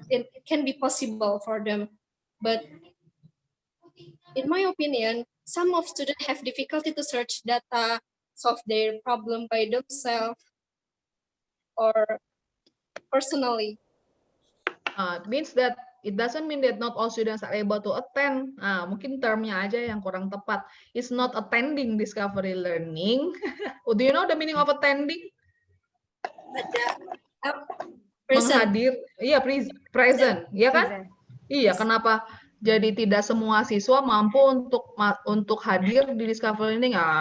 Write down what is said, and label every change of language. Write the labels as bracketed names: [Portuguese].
[English] It can be possible for them. But in my opinion, some of students have difficulty to search data, solve their problem by themselves or personally. Means that it doesn't mean that not all students are able to attend. [Indonesian] Mungkin termnya aja yang kurang tepat. [English] It's not attending discovery learning. Do you know the meaning of attending? [Indonesian] Menghadir, iya, present, ya kan? Iya, kenapa jadi tidak semua siswa mampu untuk hadir di discovery learning?